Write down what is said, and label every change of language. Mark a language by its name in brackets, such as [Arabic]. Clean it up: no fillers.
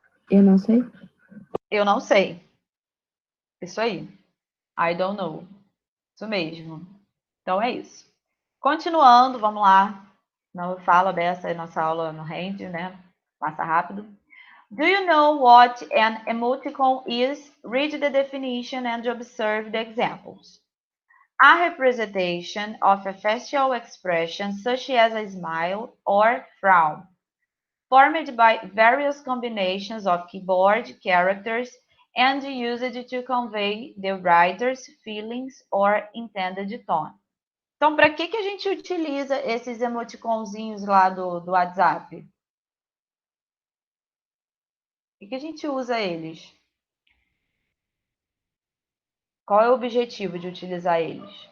[Portuguese] Eu não sei. Eu não sei. Isso aí. [English] I don't know. [Portuguese] Isso mesmo. Então é isso. Continuando, vamos lá. Não fala dessa, nossa aula não rende, né? Passa rápido. [English] Do you know what an emoticon is? Read the definition and observe the examples. A representation of a facial expression such as a smile or frown, formed by various combinations of keyboard characters and used to convey the writer's feelings or intended tone. [Portuguese] Então, para que a gente utiliza esses emoticonzinhos lá do WhatsApp? Por que a gente usa eles? Qual é o objetivo de utilizar eles?